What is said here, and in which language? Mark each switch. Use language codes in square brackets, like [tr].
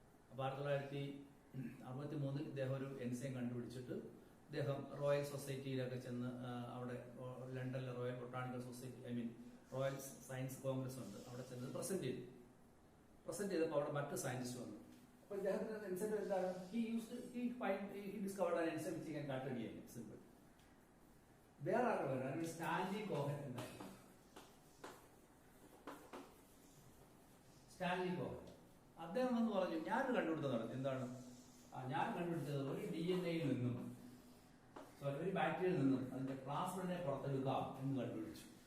[ml] അപ്പൊ 1963 ഇദ്ദേഹം ഒരു എൻസൈം കണ്ടുപിടിച്ചിട്ട് ഇദ്ദേഹം റോയൽ സൊസൈറ്റിയിലൊക്കെ ചെന്ന് അവിടെ ലണ്ടനിലെ royal botanical society royal science congress ഉണ്ട്, അവിടെ ചെന്ന് പ്രസന്റ് ചെയ്തപ്പോൾ അവിടെ മറ്റു സയന്റിസ്റ്റ് വന്നു. അപ്പൊ ഇദ്ദേഹത്തിന്റെ എൻസൈം എന്താണ്? [en] he discovered an enzyme which can cut DNA. Simple. There are Stanley Cohen [ml] ഉണ്ടായിരുന്നു. സ്റ്റാൻലി കോഹൻ അദ്ദേഹം എന്ന് പറഞ്ഞു, ഞാനൊരു കണ്ടുപിടുത്തം നടത്തി. എന്താണ് ഞാൻ കണ്ടുപിടിച്ചത്? ഒരു DNA-യിൽ നിന്നും ഒരു ബാക്ടീരിയയിൽ നിന്നും അതിന്റെ പ്ലാസ്മിഡിനെ പുറത്തെടുക്കാം എന്ന് കണ്ടുപിടിച്ചു.